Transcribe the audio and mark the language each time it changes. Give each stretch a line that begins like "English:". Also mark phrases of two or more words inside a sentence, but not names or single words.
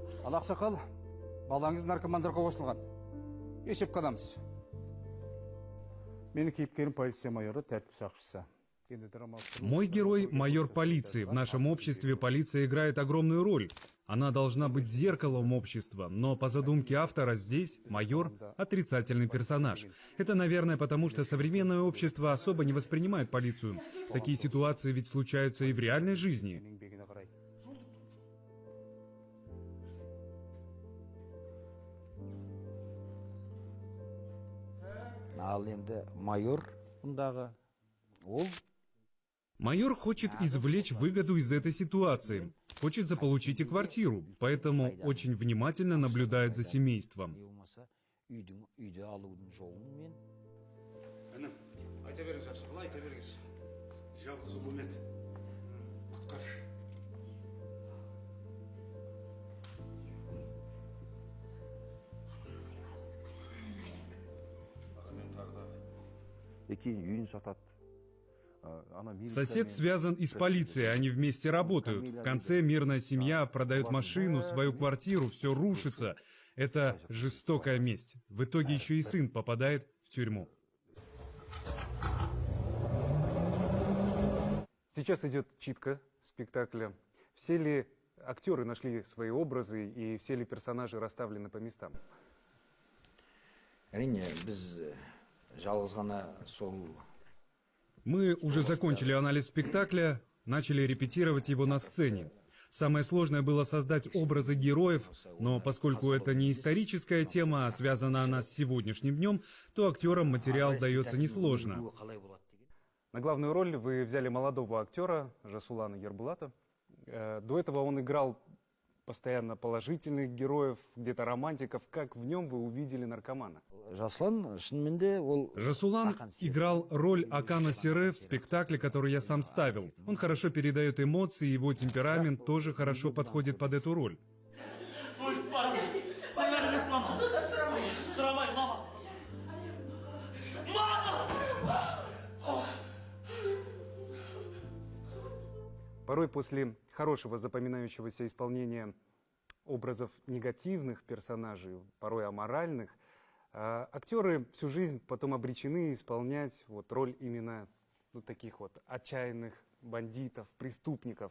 Kazakh: Ал ақсақал, балаңыз наркомандарға қосылған. Есеп қаламыз. Менің кейіпкерім полиция майоры, тәртіп сақшысы.
Russian: Мой герой – майор полиции. В нашем обществе полиция играет огромную роль. Она должна быть зеркалом общества, но по задумке автора здесь майор – отрицательный персонаж. Это, наверное, потому что современное общество особо не воспринимает полицию. Такие ситуации ведь случаются и в реальной жизни.
Kazakh: Ал енді майор бұндағы ол
Russian: Майор хочет извлечь выгоду из этой ситуации, хочет заполучить и квартиру, поэтому очень внимательно наблюдает за семейством.
Kazakh: үйді алудың жолын мен Інім, айта беріңіз ақсақал, айта беріңіз. Жалғыз ұлым еді. Құтқаршы. Кейін үйін сатады.
Russian: Сосед связан и с полицией, они вместе работают. В конце мирная семья продает машину, свою квартиру, все рушится. Это жестокая месть. В итоге еще и сын попадает в тюрьму. Сейчас идет читка спектакля. Все ли актеры нашли свои образы и все ли персонажи расставлены по местам?
Kazakh: әрине біз жалғыз ғана сол
Russian: Мы уже закончили анализ спектакля, начали репетировать его на сцене. Самое сложное было создать образы героев, но поскольку это не историческая тема, а связана она с сегодняшним днем, то актерам материал дается несложно. На главную роль вы взяли молодого актера Жасулана Ербулата. До этого он играл постоянно положительных героев, где-то романтиков. Как в нем вы увидели наркомана?
Kazakh: Жаслан шынымен де ол
Russian: Жасулан играл роль Акана Сире в спектакле, который я сам ставил. Он хорошо передает эмоции, его темперамент тоже хорошо подходит под эту роль. Порой после хорошего запоминающегося исполнения образов негативных персонажей, порой аморальных, актеры всю жизнь потом обречены исполнять роль именно таких отчаянных бандитов, преступников.